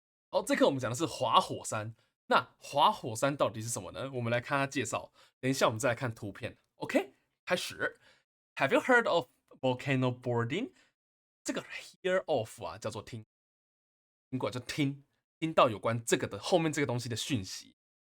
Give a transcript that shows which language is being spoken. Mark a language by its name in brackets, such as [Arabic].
[Chinese] 好，这课我们讲的是滑火山。那滑火山到底是什么呢？我们来看它介绍。等一下我们再来看图片。 OK，开始。 [English] Have you heard of volcano boarding？ [Chinese] 这个 hear of 啊，叫做听，听过就听，听到有关这个的后面这个东西的讯息。